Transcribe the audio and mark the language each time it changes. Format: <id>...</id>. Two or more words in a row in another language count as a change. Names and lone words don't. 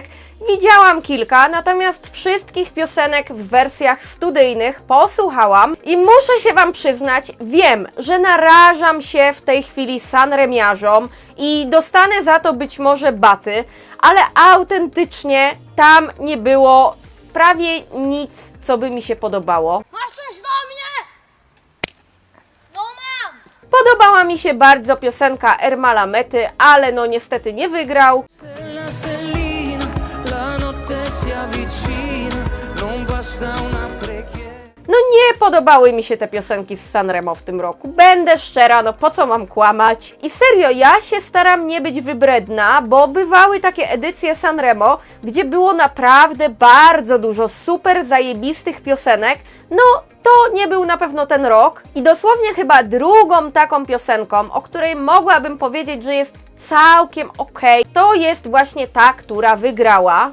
<pl>Widziałam kilka, natomiast wszystkich piosenek w wersjach studyjnych posłuchałam i muszę się Wam przyznać, wiem, że narażam się w tej chwili sanremiarzom i dostanę za to być może baty, ale autentycznie tam nie było prawie nic, co by mi się podobało. Masz coś do mnie? No mam! Podobała mi się bardzo piosenka Ermala Mety, ale no niestety nie wygrał.</pl> <it>Stella, stellina, la notte si avvicina, non basta una preghiera.</it> <pl>No nie podobały mi się te piosenki z Sanremo w tym roku. Będę szczera, no po co mam kłamać? I serio, ja się staram nie być wybredna, bo bywały takie edycje Sanremo, gdzie było naprawdę bardzo dużo super zajebistych piosenek. No, to nie był na pewno ten rok. I dosłownie chyba drugą taką piosenką, o której mogłabym powiedzieć, że jest całkiem okej, to jest właśnie ta, która wygrała.</pl>